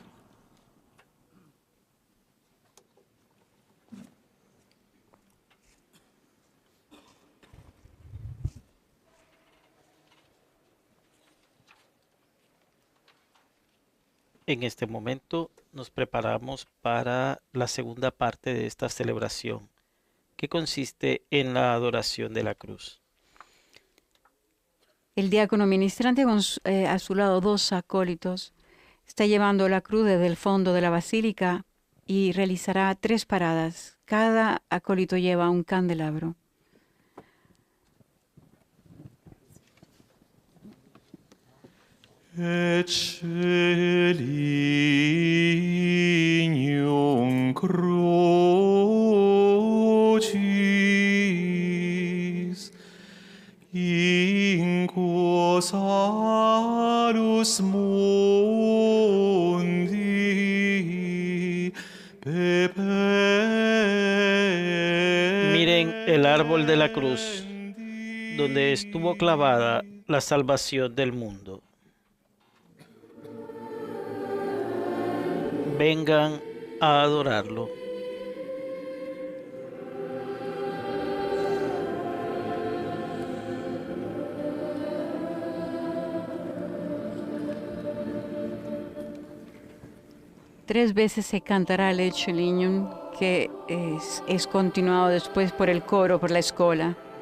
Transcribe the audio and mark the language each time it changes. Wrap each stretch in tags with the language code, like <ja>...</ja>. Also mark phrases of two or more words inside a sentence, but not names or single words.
<es>En este momento nos preparamos para la segunda parte de esta celebración, que consiste en la adoración de la cruz. El diácono ministrante, con a su lado 2 acólitos, está llevando la cruz desde el fondo de la basílica y realizará 3 paradas. Cada acólito lleva un candelabro.</es> <la>Et Celignum Crucis in quo salus mundi</la> <es>Miren el árbol de la cruz, donde estuvo clavada la salvación del mundo. Vengan a adorarlo. Tres veces se cantará el Ecce Lignum, que es continuado después por el coro, por la escola.</es>